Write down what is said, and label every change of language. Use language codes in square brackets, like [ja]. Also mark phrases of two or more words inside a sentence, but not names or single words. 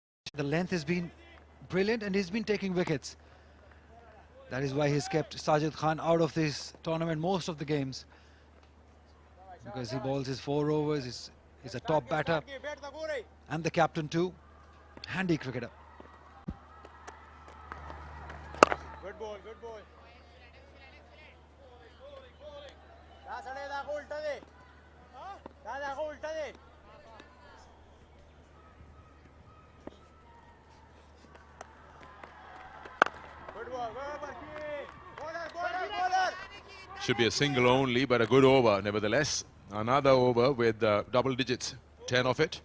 [en] The length has been brilliant and he's been taking wickets. That is why he's kept Sajid Khan out of this tournament most of the games. Because he bowls his 4 overs, he's a top batter and the captain too. Handy cricketer. Good ball, good ball. [hi] दाखो उल्टा दे दाखो उल्टा दे [en] Should be a single only, but a good over nevertheless. Another over with double digits, 10 of it.